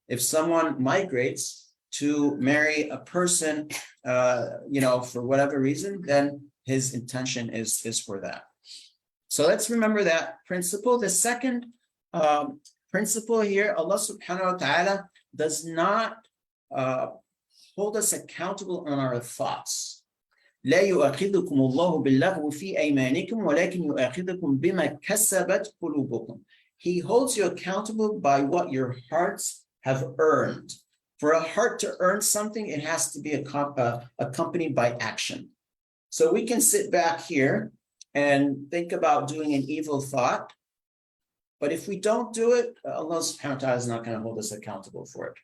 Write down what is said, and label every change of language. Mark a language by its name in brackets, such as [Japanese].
[English] If someone migrates to marry a person, for whatever reason, then his intention is for that. So let's remember that principle. The second principle here, Allah subhanahu wa ta'ala does not hold us accountable on our thoughts. [Arabic] لا يؤاخذكم الله باللغو في أيمانكم ولكن يؤاخذكم بما كسبت قلوبكم. [English] He holds you accountable by what your hearts have earned. For a heart to earn something, it has to be accompanied by action. So we can sit back here and think about doing an evil thought, but if we don't do it, Allah subhanahu wa ta'ala is not going to hold us accountable for it.